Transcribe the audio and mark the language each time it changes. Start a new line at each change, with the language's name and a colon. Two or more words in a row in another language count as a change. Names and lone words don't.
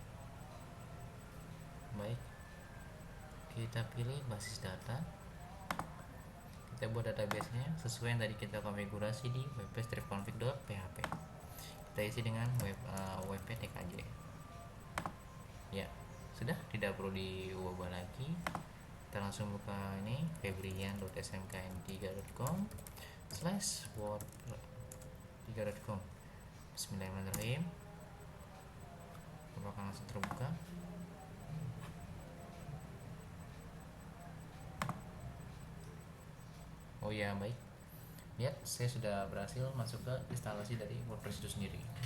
Indonesian: Baik, kita pilih basis data, kita buat database-nya sesuai yang tadi kita konfigurasi di wp-config.php. Kita isi dengan wp-tkj. Ya, sudah, tidak perlu diubah lagi. Kita langsung buka ini febrian.smkn3.com/word3.com.
Arabic: بسم الله الرحمن الرحيم.
Indonesian: Apakah langsung terbuka? Oh ya, baik. Lihat, saya sudah berhasil masuk ke instalasi dari WordPress itu sendiri.